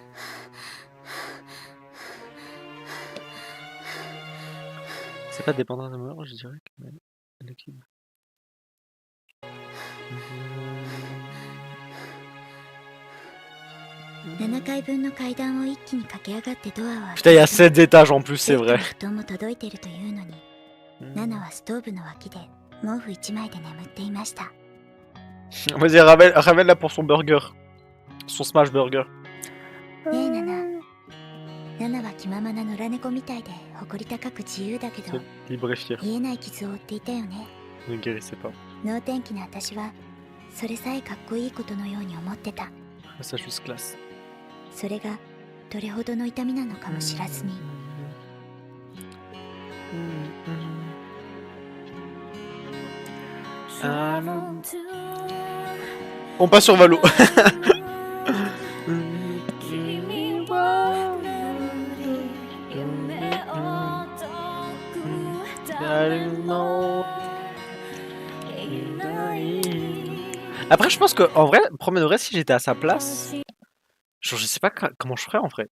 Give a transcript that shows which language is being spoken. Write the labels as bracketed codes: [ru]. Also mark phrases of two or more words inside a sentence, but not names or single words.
[fr] C'est pas dépendant amoureuse, je dirais. Mais l'équilibre. [ja] 7 階分の階段を一気に駆け上がってドアを開 [fr] Putain, il y a 7 étages en plus, c'est [ja] ベッド [fr] vrai. [ja] の布団も届いているというのにナナはストーブの脇で毛布一枚で眠っていました [fr] Vas-y, ramène-la pour son burger. Son smash burger. [ja] ねえナナナナは気ままな野良猫みたいで誇り高く自由だけど [fr] Libre et fier. [ja] 癒えない傷を負っていたよね [fr] Ne guérissez pas. [ja] 能天気な私はそれさえかっこいいことのように思ってた [fr] Ça, juste classe. [ja] それがどれほどの痛みなのかも知らずに [fr] On passe sur Valo. Après, je pense que en vrai, premier degré, si j'étais à sa place, genre, je sais pas comment je ferais en vrai.